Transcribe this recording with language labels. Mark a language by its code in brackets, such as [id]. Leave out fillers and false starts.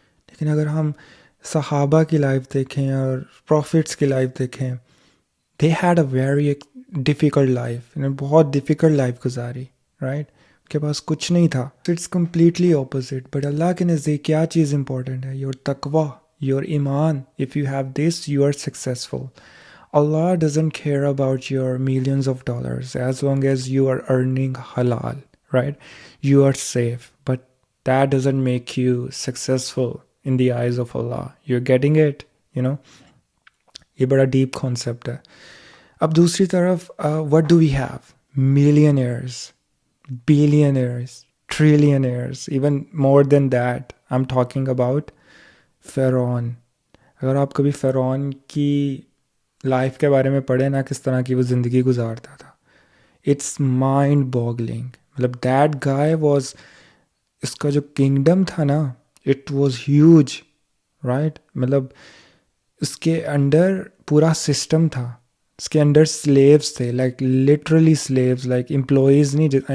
[ur] لیکن اگر ہم صحابہ کی لائف دیکھیں اور پروفٹس کی لائف دیکھیں، [en] they had a very difficult life, [ur] بہت ڈیفیکلٹ لائف گزاری، رائٹ. کے پاس کچھ نہیں تھا. [en] It's completely opposite. But [ur] اللہ کے نزدیک کیا چیز امپورٹنٹ ہے؟ [en] Your تقوی، your ایمان. If you have this, you are successful. Allah doesn't care about your millions of dollars as long as you are earning halal, right? You are safe, but that doesn't make you successful in the eyes of Allah. You're getting it, [ur] یہ بڑا deep concept ہے. اب دوسری طرف [en] what do we have? Millionaires, billionaires, trillionaires, even more than that. I'm talking about فرعون. [ur] اگر آپ کبھی فرعون کی لائف کے بارے میں پڑھیں نا، کس طرح کی وہ زندگی گزارتا تھا، [en] It's mind boggling. مطلب that guy was, [ur] اس کا جو کنگڈم تھا نا، [en] It was huge, right. [ur] مطلب اس کے انڈر پورا سسٹم تھا، اس کے انڈر سلیوز تھے، [en] like literally slaves, [ur] like employees نہیں.